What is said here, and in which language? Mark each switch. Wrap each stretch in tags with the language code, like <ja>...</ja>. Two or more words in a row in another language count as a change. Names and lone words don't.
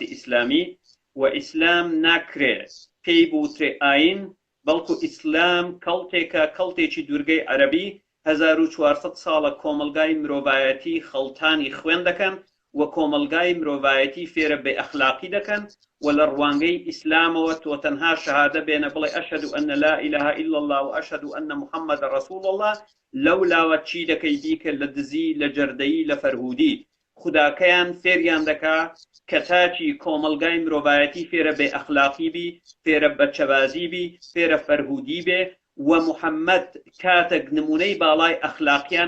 <ckb>ئیسلامی و ئیسلام ناکرێت پێی بوترێ ئاین، بەڵکو ئیسلام کەڵتێکە، کەڵتێکی دوورگەی عەرەبی 1400 ساڵە کۆمەلگای مرۆڤایەتی خەڵتانی خوێن دەکەن و کۆمەلگای مرۆڤایەتی فێرە بێ ئەخلاقی دەکەن و لە ڕوانگەی ئیسلامەوە تۆ تەنها شەهادە بێنە بڵێ</ckb> <ar>ئەشهد ئەن لا إله إلا الله</ar> <ckb>و</ckb> <ar>ئەشهد ئەن محەممەد رەسوول الله،</ar> <ckb>لەو لاوە چی دەکەی بیکە لە دزی، لە جەردەیی، لە فەرهودی. خوداکەیان فێریان دەکا کە تاچی کۆمەلگای مرۆڤایەتی فێرە بێ ئەخلاقی بی، فێرە بەچەبازی بی، فێرە فەرهودی بێ و محەممەد کاتێک نمونەی باڵای ئەخلاقیانە.</ckb>